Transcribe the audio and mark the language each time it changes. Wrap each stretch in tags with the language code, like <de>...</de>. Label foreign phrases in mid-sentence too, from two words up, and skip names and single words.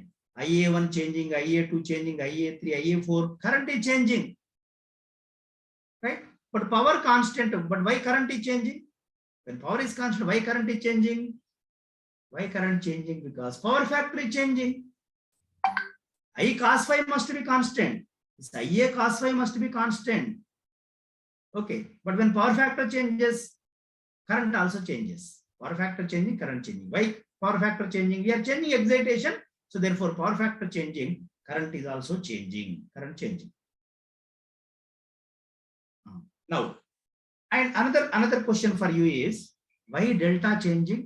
<en>IA1 changing, IA2 changing, IA3, IA4, current is changing. Right? But power constant, but why current is changing? When power is constant, why current is changing? Why current changing? Because power factor is changing. I cos phi must be constant. This IA cos phi must be constant. Okay, but when power factor changes, current also changes. Power factor changing, current changing. Why power factor changing? We are changing excitation. So therefore, power factor changing, current is also changing. Current changing. Now, and another question for you is, why delta changing?</en>